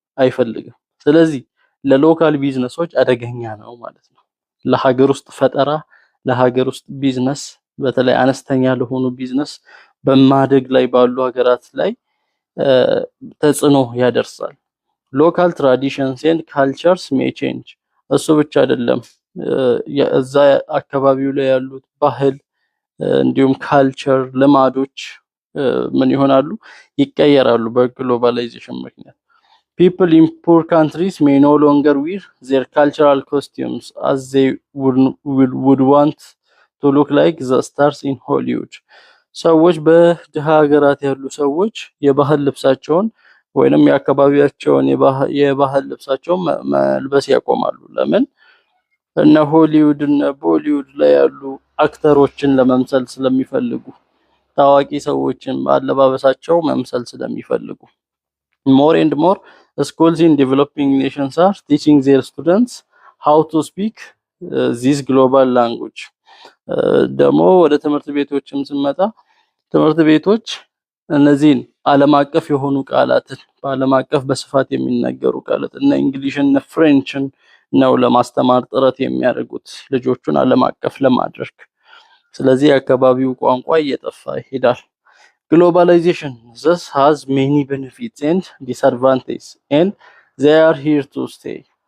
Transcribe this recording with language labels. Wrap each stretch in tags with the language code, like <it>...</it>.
<am>አይፈልግም። ስለዚህ ለሎካል ቢዝነሶች አደገኛ ነው ማለት ነው። ለሀገር ውስጥ ፈጠራ፣ ለሀገር ውስጥ ቢዝነስ፣ በተለይ አነስተኛ ለሆኑ ቢዝነስ በማደግ ላይ ባሉ ሀገራት ላይ ተጽዕኖ ያደርሳል።</am> <en>ሎካል ትራዲሽንስ ኤንድ ካልቸርስ ሜይ ቼንጅ።</en> <am>እሱ ብቻ አይደለም፣ እዛ አካባቢው ላይ ያሉት ባህል እንዲሁም ካልቸር ልማዶች ምን ይሆናሉ? ይቀየራሉ በግሎባላይዜሽን ምክንያት።</am> <en>People in poor countries may no longer wear their cultural costumes as they would want to look like the stars in Hollywood.</en> <am>ሰዎች በድሃ ሀገራት ያሉ ሰዎች የባህል ልብሳቸውን ወይንም የአካባቢያቸውን የባህል ልብሳቸውን መልበስ ያቆማሉ። ለምን? እነ ሆሊውድ እነ ቦሊውድ ላይ ያሉ አክተሮችን ለመምሰል ስለሚፈልጉ፣ ታዋቂ ሰዎችን አለባበሳቸው መምሰል ስለሚፈልጉ።</am> <en>more and more schools in developing nations are teaching their students how to speak this global language.</en> <am>ደግሞ ወደ ትምህርት ቤቶችም ስንመጣ ትምህርት ቤቶች እነዚህን ዓለም አቀፍ የሆኑ ቃላትን በዓለም አቀፍ በስፋት የሚነገሩ ቃላት እነ እንግሊሽን እነ ፍሬንችን ነው ለማስተማር ጥረት የሚያደርጉት ልጆቹን ዓለም አቀፍ ለማድረግ። ስለዚህ የአካባቢው ቋንቋ እየጠፋ ይሄዳል።</am> <en>Globalization thus has many benefits and disadvantages and they are here to stay.</en>